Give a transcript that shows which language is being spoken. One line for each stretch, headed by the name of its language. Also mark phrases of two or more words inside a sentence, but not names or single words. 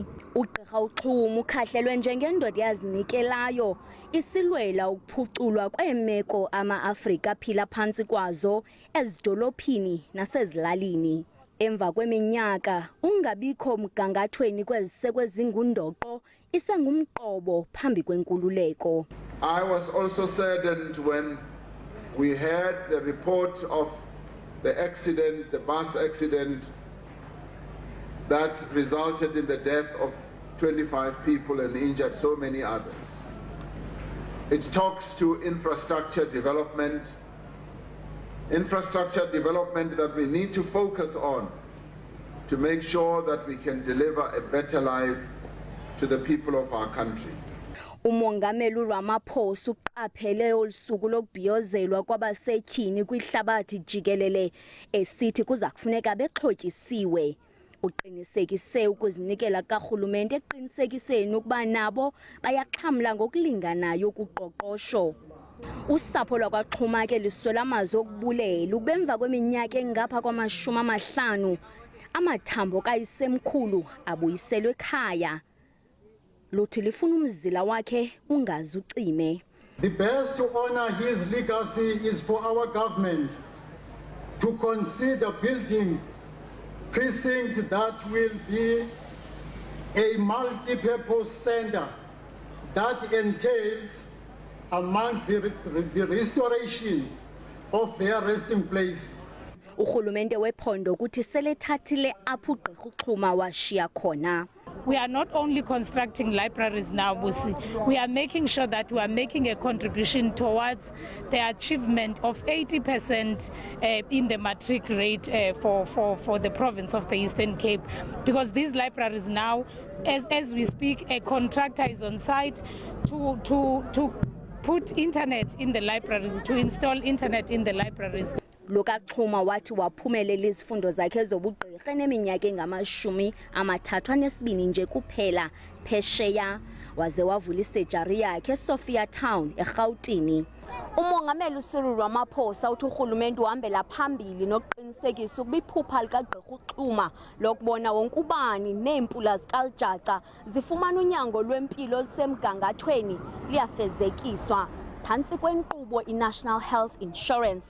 Xhosa: uGqirha Xuma ukhahlelwe njengendoda yazinikelayo isilwela ukuphuculwa kweemeko ama-Afrika aphila phantsi kwazo ezidolophini nasezilalini. Emva kweminyaka ungabikho mgangathweni kweziseko ezingundoqo isengumqobo phambi kwenkululeko.
English: I was also saddened when we heard the report of the accident, the bus accident that resulted in the death of 25 people and injured so many others. It talks to infrastructure development that we need to focus on to make sure that we can deliver a better life to the people of our country.
Xhosa: uMongameli Ramaphosa uqaphele olusuku lokubhiyozelwa kwabasetyhini kwihlabathi jikelele esithi kuza kufuneka bexhotyisiwe. Uqinisekise ukuzinikela karhulumente eqinisekiseni ukuba nabo bayaxhamla ngokulinganayo kuqoqosho. Usapho lwakwaXuma ke liswela amazwi okubulela ukuba emva kweminyaka engapha kwama-50 amathambo kayisemkhulu abuyiselwe ekhaya. Luthi lifuna umzila wakhe ungazi ucime.
English: The best to honor his legacy is for our government to consider building precinct that will be a multi-purpose center that entails amongst the restoration of their resting place.
Xhosa: Urhulumente wephondo ukuthi selethathile apho uGqirha Xuma washiya khona.
English: We are not only constructing libraries now, we are making sure that we are making a contribution towards the achievement of 80% in the matric rate for the province of the Eastern Cape. Because these libraries now, as we speak, a contractor is on site to put internet in the libraries, to install internet in the libraries.
Xhosa: Xuma wathi waphumelela izifundo zakhe zobugqirha neminyaka engama-32 nje kuphela phesheya waze wavula isejari yakhe eSophia Town eRhawutini. uMongameli Cyril Ramaphosa uthi urhulumente uhambela phambili nokuqinisekisa ukuba iphupha likaGqirha Xuma lokubona wonke ubani neempula zikaLjaca zifumana unyango lwempilo olusemgangathweni liyafezekiswa phantsi kwenkqubo iNational Health Insurance.